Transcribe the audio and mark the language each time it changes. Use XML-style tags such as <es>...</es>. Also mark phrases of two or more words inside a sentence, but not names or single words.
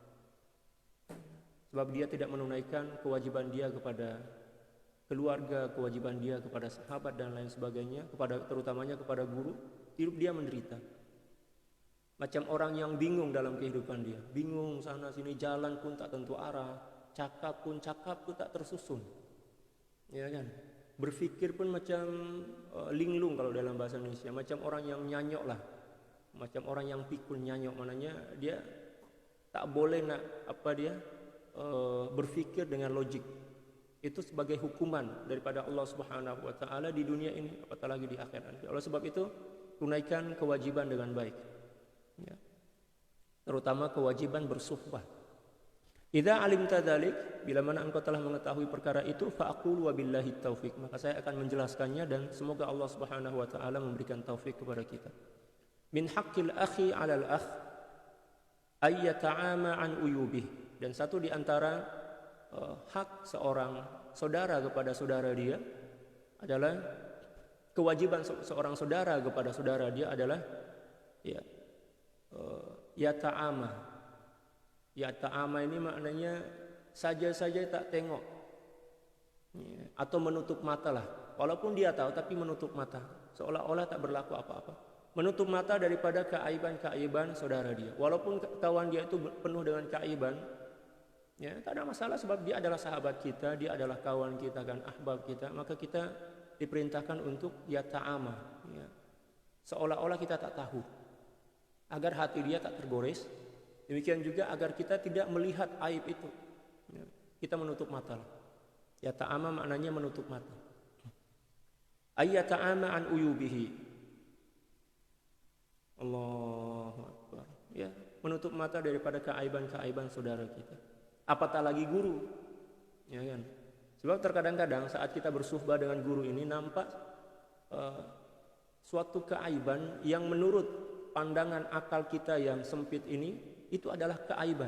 <ms>Sebab dia tidak menunaikan kewajiban dia kepada keluarga, kewajiban dia kepada sahabat dan lain sebagainya, terutamanya kepada guru. Hidup dia menderita. Macam orang yang bingung dalam kehidupan dia, bingung sana sini, jalan pun tak tentu arah, cakap pun tak tersusun, ya kan? Berpikir pun macam linglung kalau dalam bahasa Indonesia, macam orang yang nyanyok lah, macam orang yang pikul nyanyok, mananya dia tak boleh berpikir dengan logik. Itu sebagai hukuman daripada Allah</ms> <ar>سبحانه وتعالى</ar> <ms>di dunia ini, apatah lagi di akhirat. Oleh sebab itu, tunaikan kewajiban dengan baik. Ya. Terutama kewajiban bersuhbah.</ms> <ar>إذا علمت ذلك,</ar> <ms>bila mana engkau telah mengetahui perkara itu,</ms> <ar>فقل وبالله توفيق,</ar> <ms>maka saya akan menjelaskannya dan semoga Allah</ms> <ar>سبحانه وتعالى</ar> <ms>memberikan taufik kepada kita.</ms> <ar>من حق الأخ على الأخ أن يتعامى عن عيوبه,</ar> <ms>dan satu di antara hak seorang saudara kepada saudara dia adalah kewajiban seorang saudara kepada saudara dia adalah yata'ama. Yata'ama ini maknanya saja-saja tak tengok, atau menutup mata lah, walaupun dia tahu tapi menutup mata, seolah-olah tak berlaku apa-apa. Menutup mata daripada keaiban-keaiban saudara dia, walaupun kawan dia itu penuh dengan keaiban. Ya, tak ada masalah sebab dia adalah sahabat kita, dia adalah kawan kita kan, ahbab kita, maka kita diperintahkan untuk yata'ama, ya. Seolah-olah kita tak tahu, agar hati dia tak tergores. Demikian juga agar kita tidak melihat aib itu, ya. Kita menutup mata. Yata'ama maknanya menutup mata.</ms> <ar>أن يتعامى عن عيوبه. الله أكبر.</ar> <ms>Ya, menutup mata daripada keaiban-keaiban saudara kita. Apatah lagi guru, ya kan? Sebab terkadang-kadang saat kita bersuhbah dengan guru ini nampak suatu keaiban yang menurut pandangan akal kita yang sempit ini itu adalah keaiban.</ms>